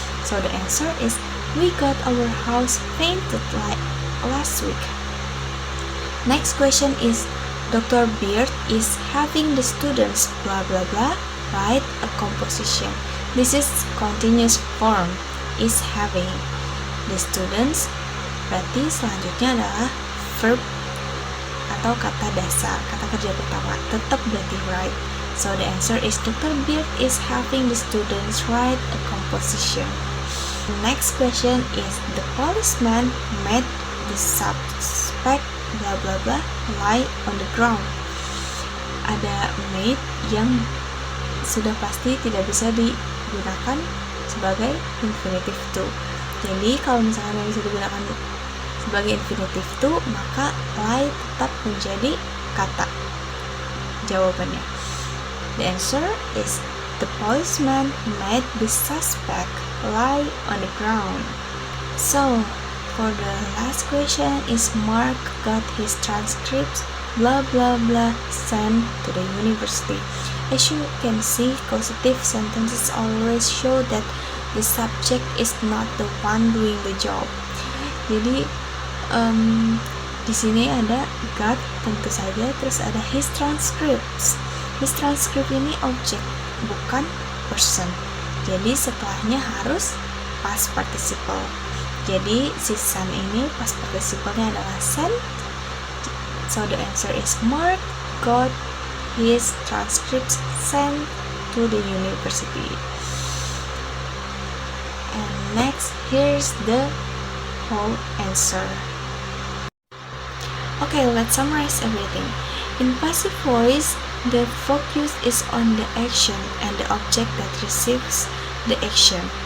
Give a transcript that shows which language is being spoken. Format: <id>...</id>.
<en>So the answer is we got our house painted like last week. Next question is Dr. Beard is having the students blah blah blah write a composition. This is continuous form, is having. The students</en> <id>berarti selanjutnya adalah verb atau kata dasar, kata kerja pertama, tetap berarti write.</id> <en>So the answer is Dr. Beard is having the students write a composition. The next question is the policeman made the suspect blah blah blah lie on the ground.</en> <id>Ada made yang sudah pasti tidak bisa digunakan sebagai infinitive to. Jadi kalau misalnya yang bisa digunakan sebagai infinitive to, maka lie tetap menjadi kata jawabannya.</id> <en>The answer is the policeman made the suspect lie on the ground. So for the last question is Mark got his transcripts blah blah blah sent to the university. As you can see, causative sentences always show that the subject is not the one doing the job.</en> <id>Jadi di sini ada got tentu saja, terus ada</id> <en>his transcripts. His transcript</en> <id>ini objek, bukan person. Jadi setelahnya harus past participle. Jadi si sent ini past participle-nya adalah sent.</id> <en>So the answer is Mark got his transcripts sent to the university. And next, here's the whole answer. Okay, let's summarize everything. In passive voice, the focus is on the action and the object that receives the action.</en>